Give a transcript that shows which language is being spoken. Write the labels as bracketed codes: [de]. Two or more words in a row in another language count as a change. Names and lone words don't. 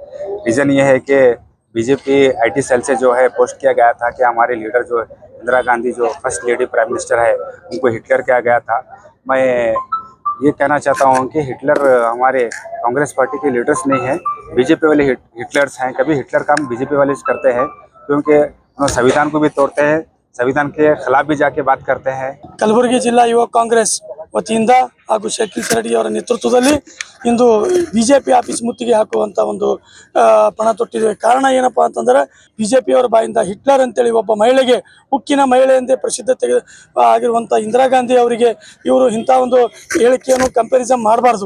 [hi] रीज़न ये है कि बीजेपी [en] IT cell [hi] से जो है पोस्ट किया गया था कि हमारे लीडर जो इंदिरा गांधी जो [en] first lady prime minister [hi] है उनको हिटलर किया गया था। मैं ये कहना चाहता हूँ कि हिटलर हमारे कांग्रेस पार्टी के लीडर्स नहीं है, बीजेपी वाले हिटलर्स हैं। कभी हिटलर काम बीजेपी वाले करते हैं क्योंकि संविधान को भी तोड़ते हैं, संविधान के खिलाफ भी जाके बात करते हैं। [kn] ಕಲಬುರಗಿ ಜಿಲ್ಲಾ ಯುವ ಕಾಂಗ್ರೆಸ್ ವತಿಯಿಂದ ಹಾಗೂ ಶಕೀಲ್ ಸರಡಿ ಅವರ ನೇತೃತ್ವದಲ್ಲಿ ಇಂದು ಬಿಜೆಪಿ ಆಫೀಸ್ ಮುತ್ತಿಗೆ ಹಾಕುವಂತ ಒಂದು ಪಣ ತೊಟ್ಟಿದೆ. ಕಾರಣ ಏನಪ್ಪಾ ಅಂತಂದ್ರೆ ಬಿಜೆಪಿ ಅವರ ಬಾಯಿಂದ ಹಿಟ್ಲರ್ ಅಂತೇಳಿ ಒಬ್ಬ ಮಹಿಳೆಗೆ, ಉಕ್ಕಿನ ಮಹಿಳೆ ಎಂದೇ ಪ್ರಸಿದ್ಧತೆ ಆಗಿರುವಂತ ಇಂದಿರಾ ಗಾಂಧಿ ಅವರಿಗೆ ಇವರು ಇಂಥ ಒಂದು ಹೇಳಿಕೆಯನ್ನು ಕಂಪ್ಯಾರಿಸನ್ ಮಾಡಬಾರ್ದು.